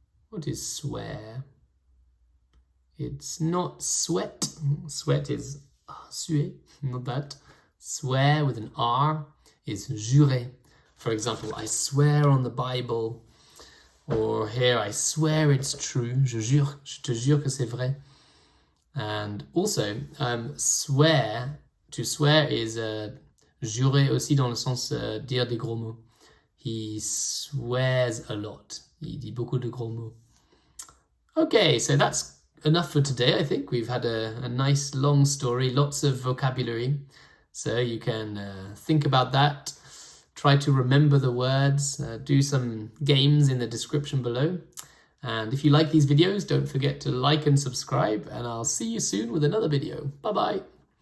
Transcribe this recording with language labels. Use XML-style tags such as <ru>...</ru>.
<en>What is swear? It's not sweat. Sweat is suer, not that. Swear with an R is jurer. For example, I swear on the Bible. Or here, I swear it's true.</en> <fr>Je jure, je te jure que c'est vrai.</fr> <en>And also, swear, to swear is</en> <fr>jurer aussi dans le sens dire des gros mots.</fr> <en>He swears a lot.</en> <fr>Il dit beaucoup de gros mots.</fr> <en>Okay, so that's enough for today, I think. We've had a nice long story, lots of vocabulary. So you can think about that. Try to remember the words. Do some games in the description below. And if you like these videos, don't forget to like and subscribe. And I'll see you soon with another video. Bye-bye.</en>